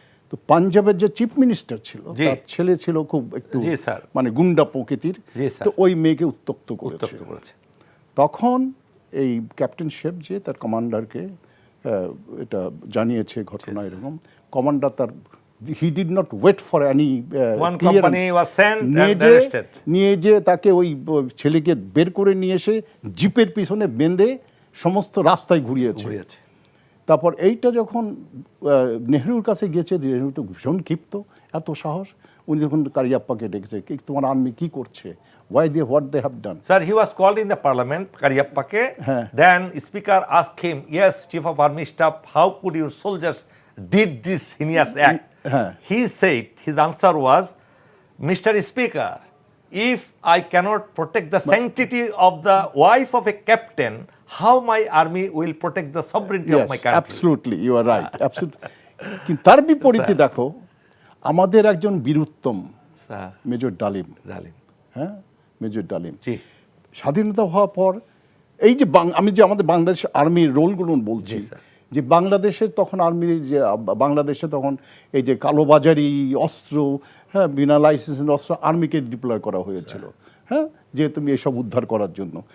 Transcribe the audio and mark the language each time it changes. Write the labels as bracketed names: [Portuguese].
[Bangla] তো পাঞ্জাবের যে চিফ মিনিস্টার ছিল, জি। তার ছেলে ছিল খুব একটু জি, স্যার। মানে গুন্ডা প্রকৃতির। জি, স্যার। তো ওই মেয়েকে উত্ত্যক্ত করেছে। উত্তপ্ত করেছে। তখন এই ক্যাপ্টেন শেফ যে তার কমান্ডারকে এটা জানিয়েছে ঘটনা এরকম। কমান্ডার তার, [English] He did not wait for any One company was sent and arrested. [Bangla] নিয়ে যে তাকে ওই ছেলেকে বের করে নিয়ে এসে জিপের পিছনে বেঁধে সমস্ত রাস্তায় ঘুরিয়েছে। তারপর এইটা যখন নেহরুর কাছে গেছে, নেহরু তো ভীষণ ক্ষিপ্ত, এত সাহস। উনি যখন কারিয়াপ্পাকে ডেকেছে, তোমার আর্মি কি করছে, [English] What they have done. Sir, he was called in the parliament, Karyappake. [Bangla] হ্যাঁ। [English] Then speaker asked him, yes, chief of army staff, how could your soldiers did this heinous act? [Bangla] হ্যাঁ। [English] He said, his answer was, Mr. Speaker, if I cannot protect the sanctity of the wife of a captain, how my army will protect the sovereignty of my country? Absolutely, you are right, absolutely. [Bangla] কিন্তু তার বিপরীতে দেখো, আমাদের একজন Bir Uttom [English] Sir, [Bangla] major ডালিম, darling. হ্যাঁ, major ডালিম, জি, স্বাধীনতা হওয়ার পর এই যে আমি যে আমাদের বাংলাদেশ আর্মির রোলগুলো বলছি, জি, স্যার। যে বাংলাদেশে তখন আর্মির যে বাংলাদেশে তখন এই যে কালোবাজারি অস্ত্র, হ্যাঁ, বিনা লাইসেন্সের অস্ত্র আর্মিকে ডিপ্লয় করা হয়েছিল, হ্যাঁ, যে তুমি এসব উদ্ধার করার জন্য।